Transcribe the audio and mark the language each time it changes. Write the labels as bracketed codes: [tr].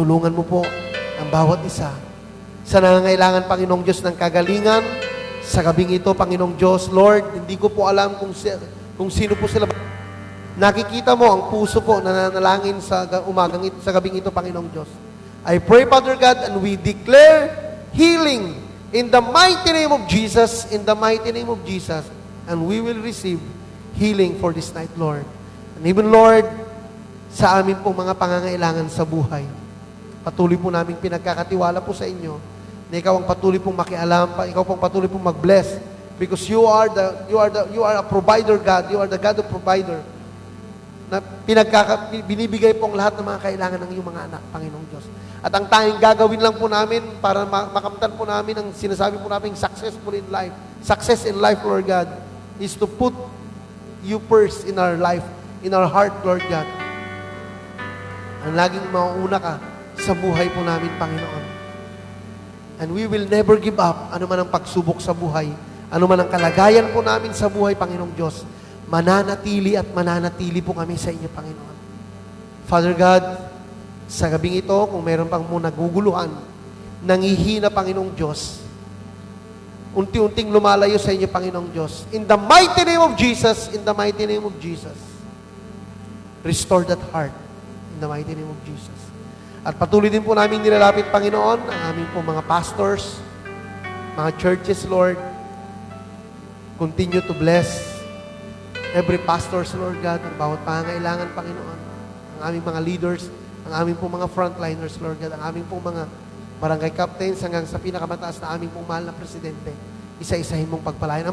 [tl] Tulungan mo po ang bawat isa sa nangangailangan, Panginoong Diyos, ng kagalingan. Sa gabing ito, Panginoong Diyos, Lord, hindi ko po alam kung sino po sila. Nakikita mo ang puso po na nanalangin sa umagang ito, sa gabing ito, Panginoong Diyos. [en] I pray, Father God, and we declare healing in the mighty name of Jesus, in the mighty name of Jesus, and we will receive healing for this night, Lord. And even, Lord, [tl] sa amin pong mga pangangailangan sa buhay, patuloy po namin pinagkakatiwala po sa inyo, na ikaw ang patuloy pong makialam, ikaw pong patuloy pong mag-bless, [en] because you are a provider, God. You are the God of provider, [tl] na binibigay pong lahat ng mga kailangan ng iyong mga anak, Panginoong Diyos. At ang tanging gagawin lang po namin para makamtan po namin ang sinasabi po namin [en] successful in life. Success in life, Lord God, is to put you first in our life, in our heart, Lord God. [tl] Ang laging mauuna ka sa buhay po namin, Panginoon. [en] And we will never give up, [tl] ano man ang pagsubok sa buhay, ano man ang kalagayan po namin sa buhay, Panginoong Diyos, mananatili at mananatili po kami sa inyo, Panginoon. [en] Father God, [tl] sa gabing ito, kung meron pang muna naguguluhan, nangihina, Panginoong Diyos, unti-unting lumalayo sa inyo, Panginoong Diyos. [en] In the mighty name of Jesus, in the mighty name of Jesus, restore that heart. In the mighty name of Jesus. [tl] At patuloy din po namin nilalapit, Panginoon, ang aming po mga pastors, mga churches, Lord. [en] Continue to bless every pastors, Lord God, [tl] ang bawat pangangailangan, [en] Panginoon. [tl] Ang aming mga leaders, ang aming pong mga frontliners, Lord God, ang aming pong mga barangay captains hanggang sa pinakamataas na aming pong mahal na presidente, isa-isahin mong pagpalain.